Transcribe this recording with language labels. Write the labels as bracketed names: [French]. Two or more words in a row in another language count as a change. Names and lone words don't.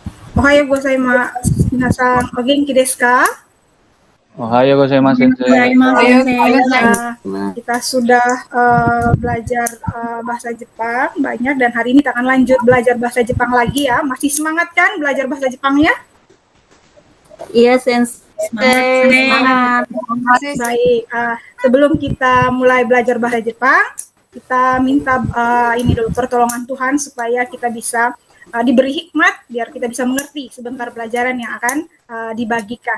[Japanese] おはようございます。皆さん、お元気ですか? おはようございます、先生. [Indonesian] Kita sudah belajar bahasa Jepang banyak dan hari ini kita akan lanjut belajar bahasa Jepang lagi ya. Masih semangat kan belajar bahasa Jepangnya? Iya, Sensei. Semangat. Baik, sebelum kita mulai belajar bahasa Jepang, kita minta ini dulu pertolongan Tuhan supaya kita bisa diberi hikmat biar kita bisa mengerti sebentar pelajaran yang akan dibagikan.